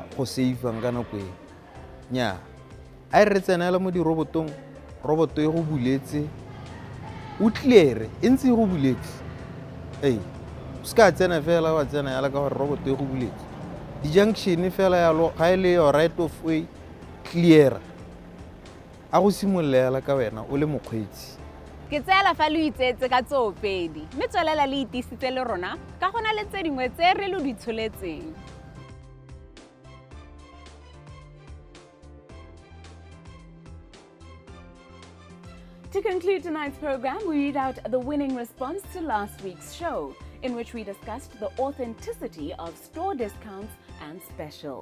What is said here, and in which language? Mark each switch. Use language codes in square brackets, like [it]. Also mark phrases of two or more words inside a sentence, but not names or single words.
[tn] go saifang ka nako e nnyaa a re tsenela mo dirobotong roboto e go buletse o clear e ntse e go buletse o ska tsena fela wa tsena yala ka gore roboto e go buletse di-junction fela yalo ga e le [en] your right of way clear [tn] a go simololela ka wena o le mokgweetsi ke tseela fa le itsetse ka tsoopedi mme tswelela le itisitse le rona ka gona le tse dingwe tse re lo di tsholetseng. [en] To conclude tonight's program, we read out the winning response to last week's show, in which we discussed the authenticity of store discounts and specials.